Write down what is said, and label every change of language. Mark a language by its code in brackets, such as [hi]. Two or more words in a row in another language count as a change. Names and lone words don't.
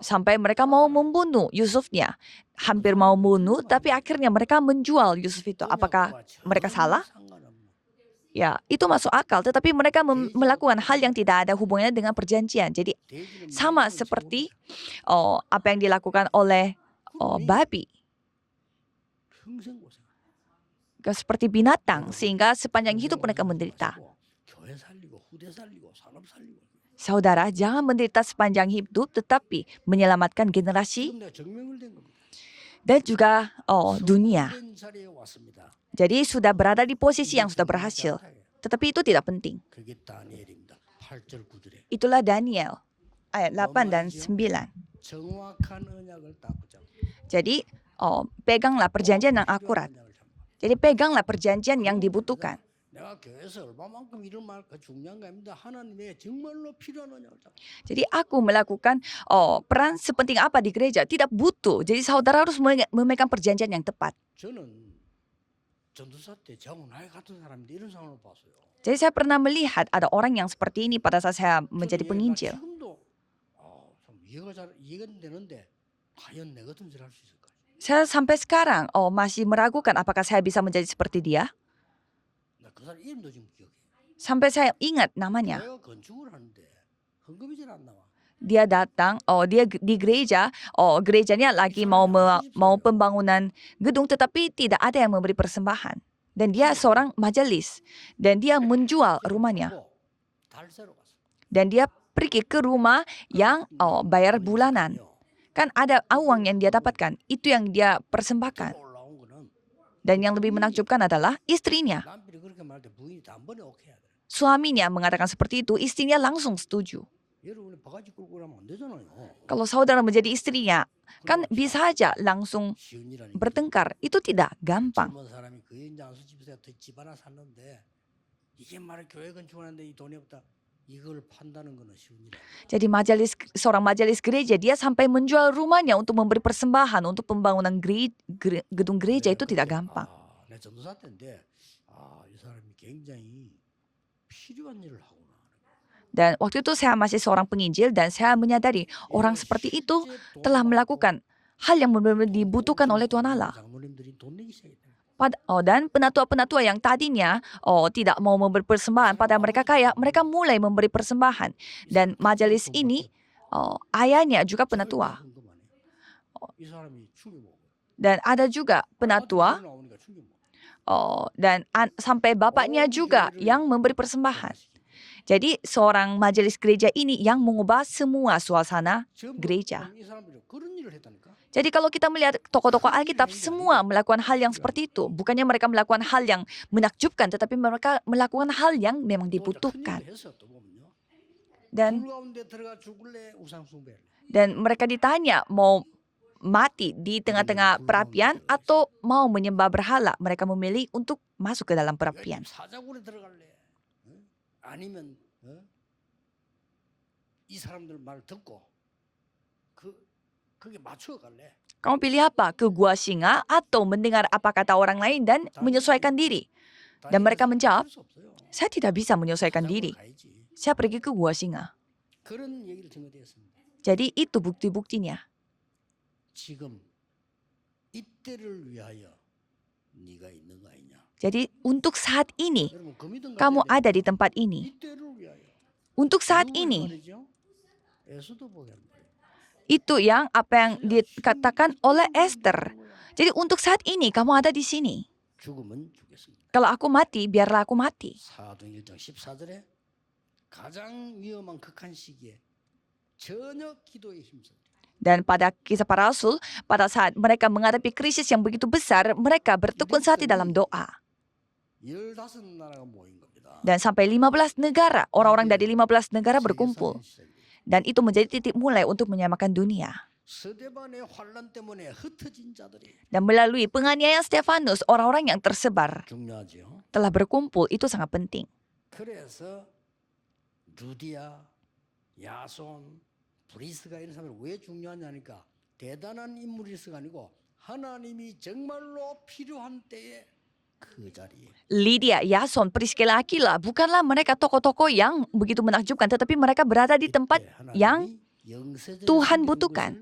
[id] Sampai mereka mau membunuh Yusufnya. Hampir mau membunuh, tapi akhirnya mereka menjual Yusuf itu. Apakah mereka salah? Ya, itu masuk akal. Tetapi mereka melakukan hal yang tidak ada hubungannya dengan perjanjian. Jadi sama seperti apa yang dilakukan oleh babi. [ko] 평생 고생. [id] Seperti binatang, sehingga sepanjang hidup mereka menderita. [ko] 교회 살리고 후대 살리고 산업 살리고. [id] Saudara, jangan menderita sepanjang hidup, tetapi menyelamatkan generasi [ko] 지금 내가 정명을 된 겁니다. [id] dan juga dunia. [ko] 성공된 자리에 왔습니다. [id] Jadi sudah berada di posisi yang sudah berhasil. Tetapi itu tidak penting. [ko] 그게 다니엘입니다. 8절 9절에 [id] Itulah Daniel ayat 8 dan 9. [ko] 정확한 언약을 딱 붙잡고. [id] Jadi peganglah perjanjian yang akurat. Jadi peganglah perjanjian yang dibutuhkan. [ko] 내가 교회에서 얼마만큼 이런 말 중요한 거 아닙니다. 하나님의 정말로 필요한 언약을 잡고. [id] Jadi aku melakukan peran sepenting apa di gereja. Tidak butuh. Jadi saudara harus memegang perjanjian yang tepat. [ko] 저는 전도사 때 저하고 나이 같은 사람인데 이런 상황을 봤어요. [id] Jadi saya pernah melihat ada orang yang seperti ini pada saat saya menjadi [ko] 저는 [id] penginjil. [ko] 지금도 좀 이해가 되는데 과연 내 같은 짓을 할 수 있을까? [id] Saya sampai sekarang masih meragukan apakah saya bisa menjadi seperti dia. [ko] 나 그 사람 이름도 지금 기억해. [id] Sampai saya ingat namanya. [ko] 교회가 건축을 하는데 헌금이 잘 안 나와. [id] Dia datang, dia di gereja, gerejanya lagi mau pembangunan gedung tetapi tidak ada yang memberi persembahan. Dan dia seorang majelis dan dia menjual rumahnya. [ko] 달새로 갔어. [id] Dan dia pergi ke rumah yang bayar bulanan. Kan ada uang yang dia dapatkan, itu yang dia persembahkan. [ko] 올라온 거는 [id] Dan yang lebih menakjubkan adalah istrinya. [ko] 남편이 그렇게 말할 때 부인이 단번에 오케이 하더라. [id] Suaminya mengatakan seperti itu, istrinya langsung setuju. [ko] 여러분이 바가지 끌고 그러면 안 되잖아요. [id] Kalau saudara menjadi istrinya, kan bisa aja langsung [ko] 쉬운 일 아니에요. [id] bertengkar. Itu tidak gampang. [ko] 젊은 사람이 그 연장수 집에서 집 하나 샀는데 이게 말을 교회 건축하는데 이 돈이 없다. 이걸 판다는 거는 쉬운 일 아니에요. [id] Jadi seorang majelis gereja, dia sampai menjual rumahnya untuk memberi persembahan untuk pembangunan gedung gereja itu tidak gampang. [ko] 내 전도사 때인데 이 사람이 굉장히 필요한 일을 하구나. [id] Dan waktu itu saya masih seorang penginjil dan saya menyadari orang seperti itu telah melakukan hal yang benar-benar dibutuhkan oleh Tuhan Allah. [ko] 장로님들이 돈 내기 시작했다. [id] Dan penatua-penatua yang tadinya tidak mau memberi persembahan pada mereka kaya, mereka mulai memberi persembahan. Dan majelis ini, ayahnya juga penatua. [ko] 이 사람이 충격 먹어. [id] Dan ada juga penatua, [ko] 나오니까 충격 먹어. [id] dan sampai bapaknya juga yang memberi persembahan. Jadi seorang majelis gereja ini yang mengubah semua suasana gereja. [ko] 이 사람들이 그런 일을 했다니까. [id] Jadi kalau kita melihat tokoh-tokoh Alkitab, semua melakukan hal yang seperti itu. Bukannya mereka melakukan hal yang menakjubkan, tetapi mereka melakukan hal yang memang dibutuhkan. Dan mereka ditanya mau mati di tengah-tengah perapian atau mau menyembah berhala. Mereka memilih untuk masuk ke dalam perapian. [ko] 사자굴에 들어갈래? 아니면 이 사람들 말 듣고 그게 맞춰 갈래? [id] Kamu pilih apa? Ke gua singa atau mendengar apa kata orang lain dan menyesuaikan diri? Dan mereka menjawab, saya tidak bisa menyesuaikan diri. Saya pergi ke gua singa. [ko] 그런 얘기를 증거되었습니다. [id] Jadi itu bukti-buktinya. [ko] 지금 이때를 위하여 네가 있는 거 아니냐? [id] Jadi untuk saat ini, [ko] 여러분 금이든 [id] kamu ada di tempat ini. [ko] 이때를 위하여. [id] Untuk saat [ko] 누구의 [id] ini, [ko] 말이죠? 에스더 보게 합니다. [id] itu yang apa yang dikatakan oleh Esther. Jadi untuk saat ini, kamu ada di sini. [ko] 죽으면 죽겠습니다. [id] Kalau aku mati, biarlah aku mati. [ko] 사도행 1장 14절에 가장 위험한 극한 시기에 전혀 기도에 힘써. [id] Dan pada kisah para rasul, pada saat mereka menghadapi krisis yang begitu besar, mereka bertekun hati dalam doa. [ko] 15나라가 모인 겁니다. [id] Dan sampai 15 negara, orang-orang dari 15 negara berkumpul. Dan itu menjadi titik mulai untuk menyamakan dunia. [ko] 스데반의 환란 때문에 흩어진 자들이 [id] Dan melalui penganiayaan Stefanus, orang-orang yang tersebar [ko] 중요하죠. [id] telah berkumpul. Itu sangat penting. [ko] 그래서 루디아, 야손, 브리스가 이런 사람이 왜 중요하냐니까 대단한 인물일수가 아니고 하나님이 정말로 필요한 때에 그 자리에 [id] Lydia, Yason, Priscilla, Aquila, bukanlah mereka tokoh-tokoh yang begitu menakjubkan, tetapi mereka berada di tempat yang Tuhan butuhkan.